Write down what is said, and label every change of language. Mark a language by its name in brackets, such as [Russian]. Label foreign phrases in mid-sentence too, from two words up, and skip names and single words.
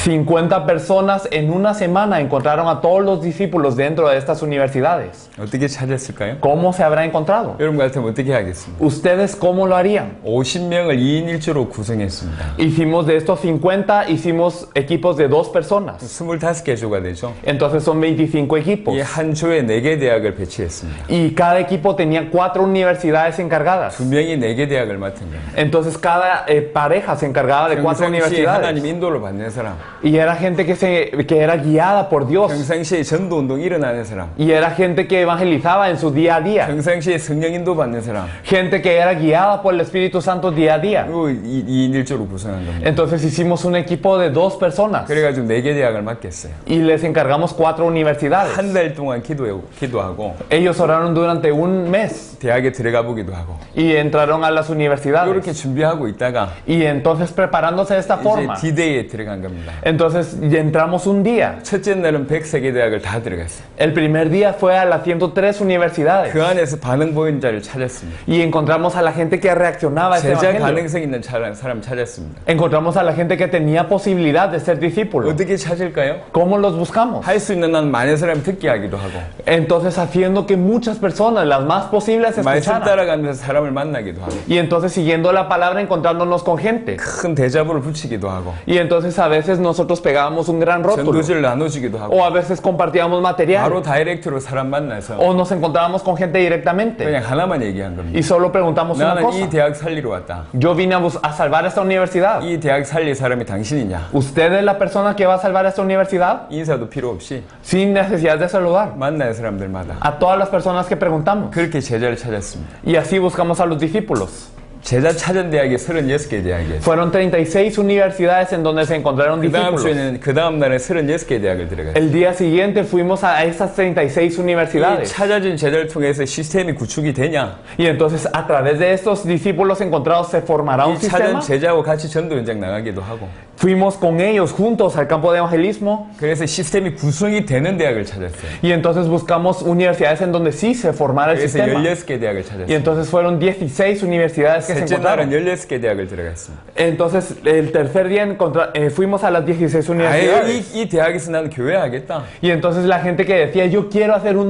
[Spanish] 50 personas en una semana encontraron a todos los discípulos dentro de estas universidades. [Korean] 어떻게 찾았을까요? [Spanish] ¿Cómo se habrá encontrado? [Korean] 여러분 같으면 어떻게 하겠습니까? [Spanish] ¿Ustedes cómo lo harían? [Korean] 50명을 2인 1조로 구성했습니다. [Spanish] Hicimos de estos 50, hicimos equipos de 2 personas. [Korean] 25개 조가 되죠. [Spanish] Entonces son 25 equipos. [Korean] 이 한 조에 4개 대학을 배치했습니다. [Spanish] Y cada equipo tenía 4 universidades encargadas. [Korean] 2명이 4개 대학을 맡은 거예요. [Spanish] Entonces cada pareja se encargaba de 4 [Korean] 평상시에 하나님 [Spanish] universidades. [Korean] 인도를 받는 사람, [Spanish] Y era gente que era guiada por Dios. [Korean] 평상시에 전도운동 일어나는 사람, [Spanish] Y era gente que evangelizaba en su día a día. [Korean] 평상시에 성령 인도 받는 사람, [Spanish] Gente que era guiada por el Espíritu Santo día a día. [Korean] 그리고 2인 1조로 구성한 겁니다. [Spanish] Entonces hicimos un equipo de 2 personas. [Korean] 그래가지고 4개 대학을 맡겼어요. [Spanish] Y les encargamos 4 universidades. [Korean] 한 달 동안 기도하고 [Spanish] Ellos oraron durante un mes. [Korean] 대학에 들어가 보기도 하고 [Spanish] Y entraron a las universidades. [Korean] 이렇게 준비하고 있다가 [Spanish] Y entonces preparándose de esta [Korean] 이제 [Spanish] forma. [Korean] D-Day에 들어간 겁니다. [Spanish] Entonces ya entramos un día. [Korean] 첫째 날은 103개 대학을 다 들어갔어요. [Spanish] El primer día fue a las 103 universidades. [Korean] 그 안에서 반응 보인 자를 찾았습니다. [Spanish] Y encontramos a la gente que reaccionaba a este [Korean] 제자 [Spanish] evangelio. [Korean] 가능성 있는 사람 찾았습니다. [Spanish] Encontramos a la gente que tenía posibilidad de ser discípulos. [Korean] 어떻게 찾을까요? [Spanish] ¿Cómo los buscamos? [Korean] 할 수 있는 한 많은 사람이 듣게 하기도 하고 [Spanish] Entonces haciendo que muchas personas, las más posibles, [Korean] 말씀 [Spanish] escucharan. [Korean] 따라가면서 사람을 만나기도 하고 [Spanish] Y entonces siguiendo la palabra encontrándonos con gente. [Korean] 큰 대자보를 붙이기도 하고 [Spanish] Y entonces a veces nosotros pegábamos un gran rótulo. [Korean] 전도지를 나눠주기도 하고 [Spanish] O a veces compartíamos material. [Korean] 바로 다이렉트로 사람 만나서 [Spanish] O nos encontrábamos con gente directamente. [Korean] 그냥 하나만 얘기한 겁니다. [Spanish] Y solo preguntamos una [Korean] 나는 이 [Spanish] cosa. [Korean] 대학 살리러 왔다. [Spanish] Yo vine a salvar esta universidad. [Korean] 이 대학 살릴 사람이 당신이냐? [Spanish] ¿Usted es la persona que va a salvar esta universidad? [Korean] 인사도 필요 없이 [Spanish] Sin necesidad de saludar. [Korean] 만나는 사람들마다 [Spanish] A todas las personas que preguntamos. [Korean] 그렇게 제자를 찾았습니다. [Spanish] Y así buscamos a los discípulos. [Korean] 제자 찾은 대학이 36개 대학이에요. [Spanish] Fueron 36 universidades en donde se encontraron [Korean] 그 다음 [Spanish] discípulos. [Korean] 주에는 그 다음 날에 36개 대학을 들어갔어요. [Spanish] El día siguiente fuimos a esas 36 [Korean] 이 [Spanish] universidades. [Korean] 찾아진 제자를 통해서 시스템이 구축이 되냐? [Spanish] Y entonces a través de estos discípulos encontrados se formará un [Korean] 이 찾은 [Spanish] sistema. [Korean] 제자와 같이 전도 현장 나가기도 하고 [Spanish] Fuimos con ellos juntos al campo de evangelismo [Korean] 그래서 시스템이 구성이 되는 대학을 찾았어요. [Spanish] y entonces buscamos universidades en donde sí se formara el [Korean] 그래서 [Spanish] sistema. [Korean] 16개 대학을 [Spanish] Y [Korean] 찾았어요. [Spanish] entonces fueron 16 universidades que se [Korean] 셋째 날은 [Spanish] encontraron. [Korean] 16개 대학을 들어갔습니다. [Spanish] Entonces el tercer día fuimos a las 16 [Korean] 아예 [Spanish] universidades. [Korean] 이 대학에서 나는 교회 하겠다. [Spanish] Y entonces la gente que decía, yo quiero hacer una